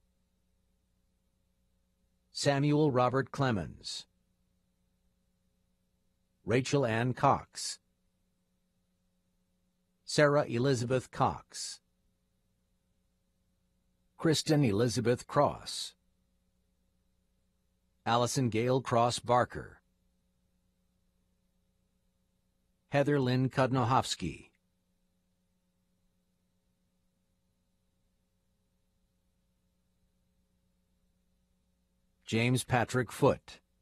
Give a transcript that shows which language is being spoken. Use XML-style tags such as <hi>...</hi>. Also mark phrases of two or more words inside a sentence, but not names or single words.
<en>Samuel Robert Clemens. Rachel Ann Cox. Sarah Elizabeth Cox. Kristen Elizabeth Cross. Allison Gale Cross Barker. Heather Lynn Kudnohovsky. James Patrick Foote.</en>